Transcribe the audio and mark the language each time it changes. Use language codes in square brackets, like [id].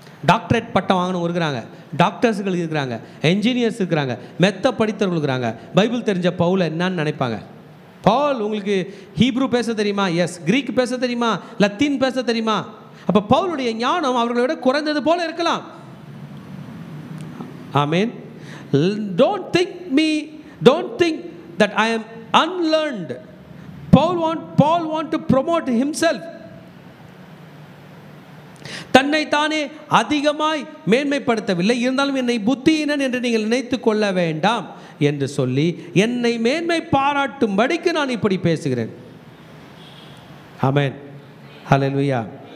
[ta] Doctorate பட்டம் வாங்கணும் இருக்கிறாங்க, டாக்டர்ஸுகள் இருக்கிறாங்க, என்ஜினியர்ஸ் இருக்கிறாங்க, மெத்த படித்தவர்கள் இருக்கிறாங்க. பைபிள் தெரிஞ்ச பவுல் என்னன்னு நினைப்பாங்க? பவுல் உங்களுக்கு ஹீப்ரூ பேச தெரியுமா? எஸ். கிரீக் பேச தெரியுமா? லத்தீன் பேச தெரியுமா? அப்போ பவுலுடைய ஞானம் அவர்களை விட குறைந்தது போல இருக்கலாம். ஆமென். [en] Don't think that I am unlearned. Paul want to promote himself. [ta] தன்னைத்தானே அதிகமாய் மேன்மைப்படுத்தவில்லை. இருந்தாலும் என்னை புத்தியினன் என்று நீங்கள் நினைத்து கொள்ள வேண்டாம் என்று சொல்லி என்னை மேன்மை பாராட்டும்படிக்கு நான் இப்படி பேசுகிறேன். ஆமென். ஹல்லேலூயா.